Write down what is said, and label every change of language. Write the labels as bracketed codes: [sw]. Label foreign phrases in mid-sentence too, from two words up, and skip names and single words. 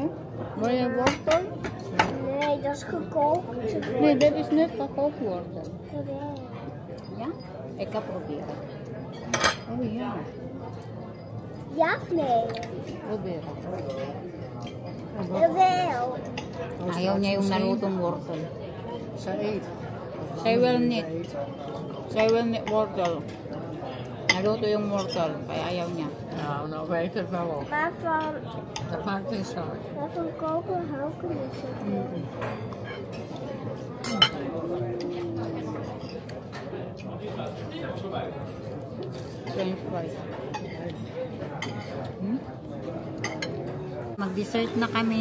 [nl] Wil je wortel? Nee, dat is gekookt. Nee, dit is net gekookt wortel. Jawel. Ja? Ik ga proberen. Oh ja. Ja of nee? Proberen. Jawel. [tl] Ayaw niya yung nalutong wortel. [nl] Ze eet. Zij wil niet. Zij wil niet wortel. [tl] Naluto yung wortel, kaya ayaw niya. [nl] Nou weet het wel op. Maar van, Dat maakt niet uit. maar van koken hou ik er niet zo van. [en] French fries. [tl] Mag-dessert na kami.